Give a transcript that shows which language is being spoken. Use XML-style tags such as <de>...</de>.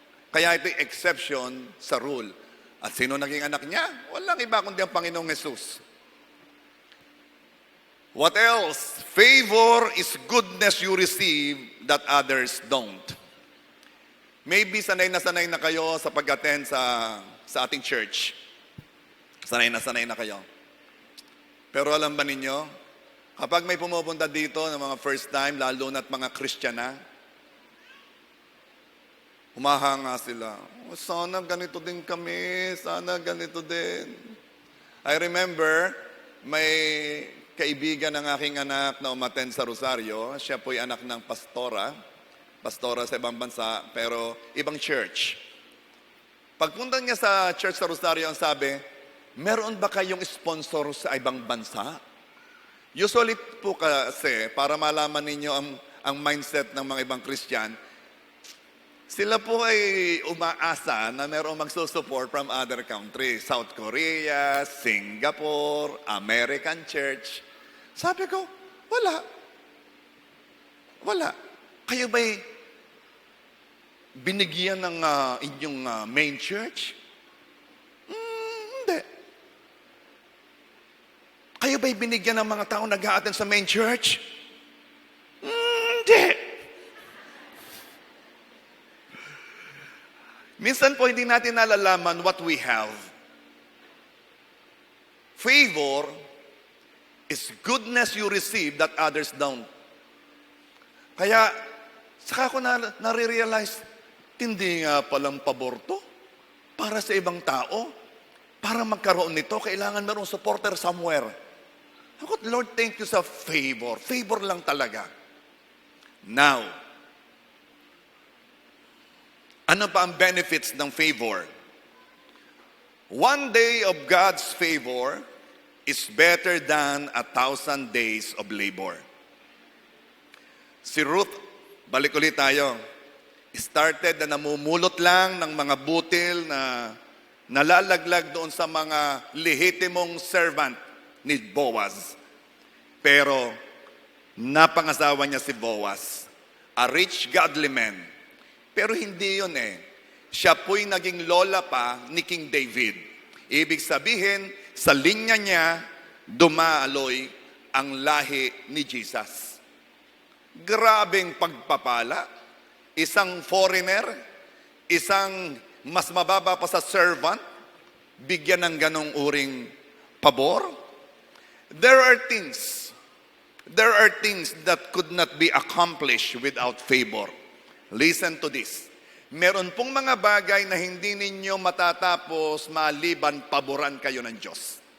<tl>Kaya ito exception sa rule. At sino naging anak niya? Walang iba kundi ang Panginoong Jesus.</tl> <en>What else? Favor is goodness you receive that others don't.</en> <tl>Maybe sanay na kayo sa pag-attend sa ating church. Sanay na kayo. Pero alam ba ninyo, kapag may pumupunta dito ng mga first time, lalo na't mga Christian na, humahanga sila. Sana ganito din kami, sana ganito din.</tl> <en>I remember,</en> <tl>may kaibigan ng aking anak na umattend sa Rosario. Siya po'y anak ng pastora sa ibang bansa, pero ibang church. Pagpunta niya sa church sa Rosario, ang sabi, "Meron ba kayong sponsor sa ibang bansa?" Usually po kasi, para malaman ninyo ang mindset ng mga ibang Christian, sila po ay umaasa na mayroong magsusupport from other countries.</tl> <en>South Korea, Singapore, American Church.</en> <tl>Sabi ko, wala. Kayo ba'y binigyan ng inyong main church? Hindi. Kayo ba'y binigyan ng mga tao nag-a-attend sa main church? Hindi. Minsan po hindi natin nalalaman</tl> <en>what we have. Favor is goodness you receive that others don't.</en> <tl>Kaya, saka ko nare-realize, hindi nga palang pabor to. Para sa ibang tao, para magkaroon nito, kailangan merong supporter somewhere. Ako, Lord, thank you sa favor. Favor lang talaga. Now, ano pa ang benefits ng favor?</tl> <en>One day of God's favor is better than 1,000 days of labor.</en> <tl>Si Ruth, balik ulit tayo, started na namumulot lang ng mga butil na nalalaglag doon sa mga lehitimong servant ni Boaz. Pero napangasawa niya si Boaz,</tl> <en>a rich godly man.</en> <tl>Pero hindi yun eh. Siya po'y naging lola pa ni King David. Ibig sabihin, sa linya niya, dumaloy ang lahi ni Jesus. Grabeng pagpapala. Isang foreigner, isang mas mababa pa sa servant, bigyan ng ganong uring pabor.</tl> <en>There are things, there are things that could not be accomplished without favor. Listen to this.</en> <tl>Meron pong mga bagay na hindi ninyo matatapos maliban paboran kayo ng Diyos.</tl>